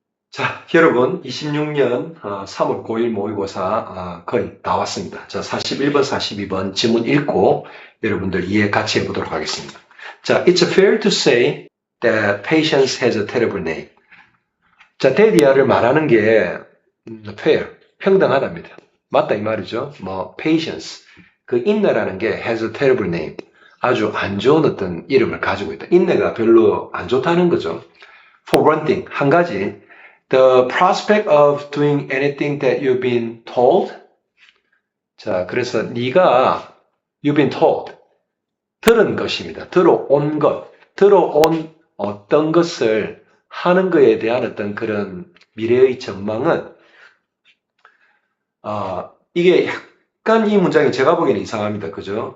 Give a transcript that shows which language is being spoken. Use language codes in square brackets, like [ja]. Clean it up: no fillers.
[ko] 자, 여러분, 26년 3월 9일 모의고사 거의 다 왔습니다. 자, 41번, 42번 지문 읽고 여러분들 이해 같이 해보도록 하겠습니다. [en] 자, it's fair to say that patience has a terrible name. [ko] 자, 데디아를 말하는 게 fair, 평등하답니다. 맞다 이 말이죠. 뭐 patience, 그 인내라는 게 [en] has a terrible name. [ko] 아주 안 좋은 어떤 이름을 가지고 있다. 인내가 별로 안 좋다는 거죠. [en] For one thing, [ko] 한 가지, [en] the prospect of doing anything that you've been told. [ko] 자, 그래서 네가 [en] you've been told, [ko] 들은 것입니다. 들어온 것, 들어온 어떤 것을 하는 것에 대한 어떤 그런 미래의 전망은 이게 약간 이 문장이 제가 보기에는 이상합니다. 그죠?